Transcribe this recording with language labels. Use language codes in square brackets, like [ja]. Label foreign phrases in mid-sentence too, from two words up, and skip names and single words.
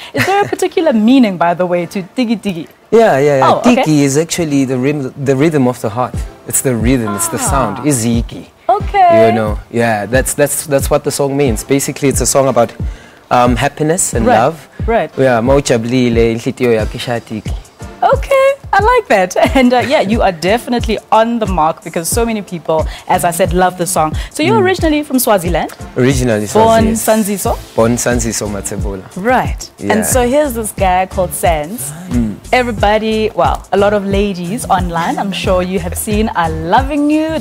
[en] Is there a particular meaning, by the way, to Tiki Tiki? Yeah. Oh, okay. Tiki is actually the rhythm of the heart. It's the rhythm, it's the sound. Iziki. Okay. You know, yeah, that's what the song means. Basically, it's a song about happiness and love. Right. Yeah, [zu] mawujabulile inhliziyo yakho ishaya tiki. [en] Okay, I like that. And yeah, you are definitely on the mark because so many people, as I said, love the song. So you're originally from Swaziland? Originally Born Swaziland. Sanziso? Born Sanziso Matsebola. Right. Yeah. And so here's this guy called Trendz. Everybody, well, a lot of ladies online, I'm sure you have seen, are loving you.